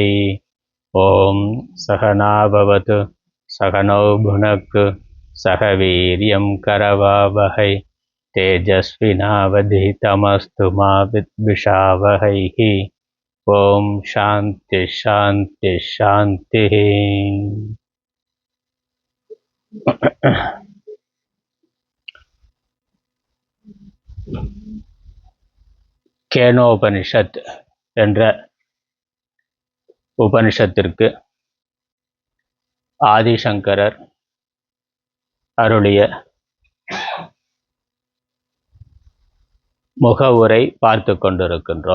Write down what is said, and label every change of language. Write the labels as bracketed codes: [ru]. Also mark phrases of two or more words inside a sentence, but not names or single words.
[sa] ॐ सहना भवतु सहनौ भुनक्तु सह वीर्यं करवावहै तेजस्विनावधीतमस्तु मा विद्विषावहैः। ओम शांति शांति शांति। [ta] கேனோபனிஷத் என்ற உபனிஷத்திற்கு ஆதிசங்கரர் அருளிய முகவுரை பார்த்து கொண்டிருக்கின்றோம்.